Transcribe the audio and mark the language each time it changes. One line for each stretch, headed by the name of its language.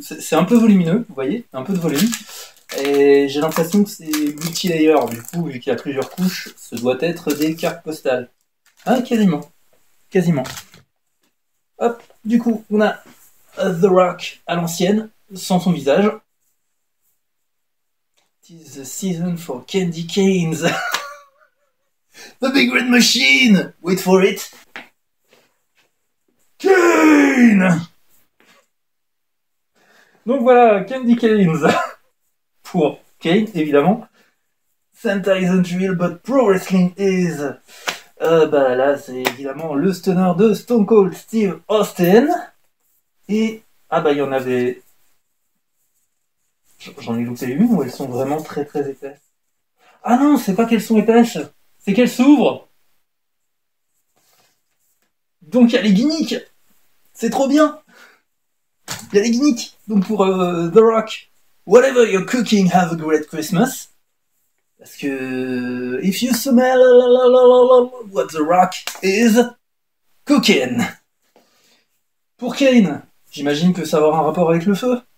French: C'est un peu volumineux, vous voyez? Un peu de volume. Et j'ai l'impression que c'est multi-layer, du coup, vu qu'il y a plusieurs couches, ce doit être des cartes postales. Ah, quasiment. Quasiment. Hop, du coup, on a The Rock à l'ancienne, sans son visage.
English: It is the season for candy canes. The Big Red Machine! Wait for it. Kane!
French: Donc voilà, Candy Canes. Pour Kane, évidemment.
English: Santa isn't real, but pro wrestling is.
French: Bah là, c'est évidemment le stunner de Stone Cold Steve Austin. Et. Ah bah, il y en avait. J'en ai loupé une ou elles sont vraiment très très épaisses? Ah non, c'est pas qu'elles sont épaisses, c'est qu'elles s'ouvrent. Donc il y a les gimmicks. C'est trop bien. Il y a les gimmicks. Donc pour
English: The Rock, whatever you're cooking, have a great Christmas.
French: Parce que
English: if you smell what The Rock is cooking.
French: Pour Kane, j'imagine que ça va avoir un rapport avec le feu.